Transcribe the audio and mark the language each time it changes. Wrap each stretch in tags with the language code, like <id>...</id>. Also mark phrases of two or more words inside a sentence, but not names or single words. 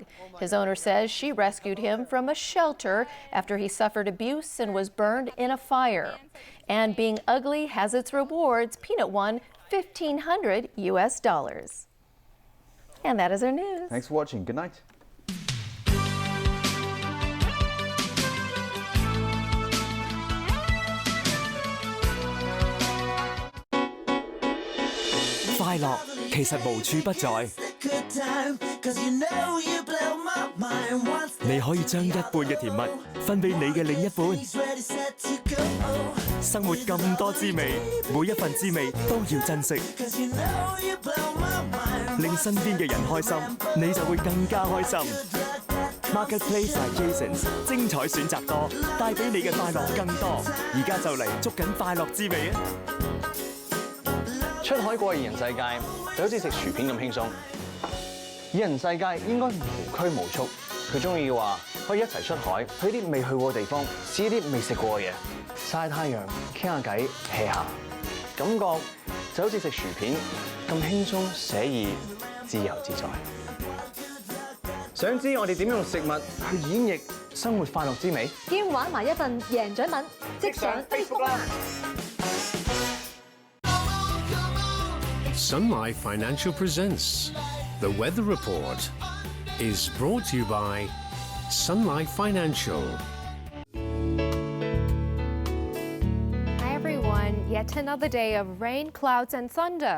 <en>His owner says she rescued him from a shelter after he suffered abuse and was burned in a fire. And being ugly has its rewards. Peanut won $1,500 US. And that is our news. Thanks for watching. Good night.</en> <yue>快樂其實無處不在，你可以將一半嘅甜蜜分俾你嘅另一半。生活咁多滋味，每一份滋味都要珍惜。令身邊嘅人開心，你就會更加開心。Marketplace by Jasons，精彩選擇多，帶俾你嘅快樂更多。而家就嚟捉緊快樂滋味啊！出海過二人世界就好似食薯片咁輕鬆。二人世界應該無拘無束，佢中意嘅話可以一齊出海，去啲未去過嘅地方，試啲未食過嘅嘢，曬太陽，傾下偈，hea下，感覺就好似食薯片咁輕鬆寫意，自由自在。想知我哋點用食物去演繹生活快樂之美？兼玩埋一份贏獎品，即上 Facebook 啦！</yue> <en>Sun Life Financial presents The Weather Report is brought to you by Sun Life Financial. Yet another day of rain, clouds and thunder.</en>